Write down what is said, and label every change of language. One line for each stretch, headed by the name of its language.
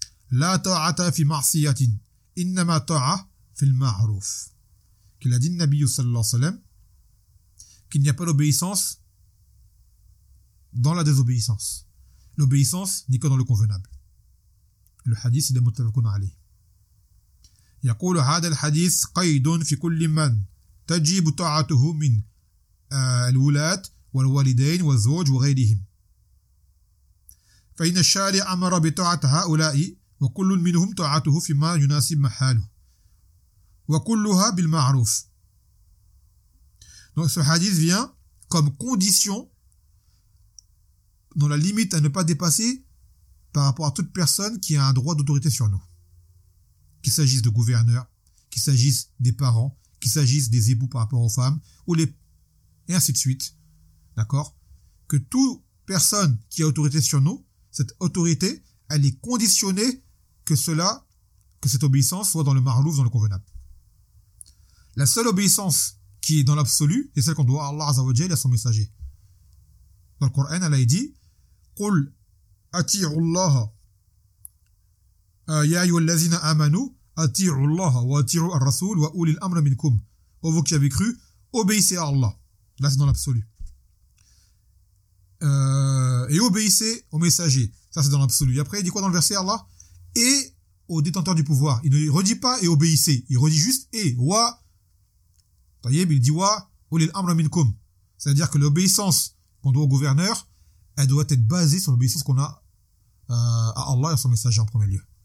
Arabic: لا طاعة في معصية إنما طاعة في المعروف.
French: Qu'il a dit le Nabi sallallahu alayhi wa sallam qu'il n'y a pas d'obéissance dans la désobéissance. L'obéissance n'est que dans le convenable. Le hadith est de muttafaqun alayh.
Arabic: يقول هذا الحديث قيد في كل من تجب طاعته من الولاة والوالدين والزوج وغيرهم. فإن الشارع أمر بطاعة هؤلاء وكل منهم طاعته فيما يناسب محاله وكلها بالمعروف.
French: Donc ce hadith vient comme condition dans la limite à ne pas dépasser par rapport à toute personne qui a un droit d'autorité sur nous. Qu'il s'agisse de gouverneurs, qu'il s'agisse des parents, qu'il s'agisse des époux par rapport aux femmes ou les et ainsi de suite. D'accord? Que toute personne qui a autorité sur nous, cette autorité, elle est conditionnée que cette obéissance soit dans le marlouf, dans le convenable. La seule obéissance qui est dans l'absolu, c'est celle qu'on doit à Allah Azzawajal et à son messager. Dans le Coran, Allah dit «
Arabic: قُلْ أَتِيعُ اللَّهَ يَا أَيُّهَا الَّذِينَ آمَنُوا أَتِيعُ اللَّهَ وَأَتِيعُ الرَّسُولُ وَأُولِ الْأَمْرِ مِنْكُمْ
French: » Ô vous qui avez cru, obéissez à Allah. Là, c'est dans l'absolu. Et obéissez au messager. Ça, c'est dans l'absolu. Et après, il dit quoi dans le verset Allah? Et au détenteur du pouvoir. Il ne redit pas et obéissez. Il redit juste et. Wa. Tayeb, il dit wa.
Arabic: Ulil amr minkum.
French: C'est-à-dire que l'obéissance qu'on doit au gouverneur, elle doit être basée sur l'obéissance qu'on a à Allah et à son messager en premier lieu.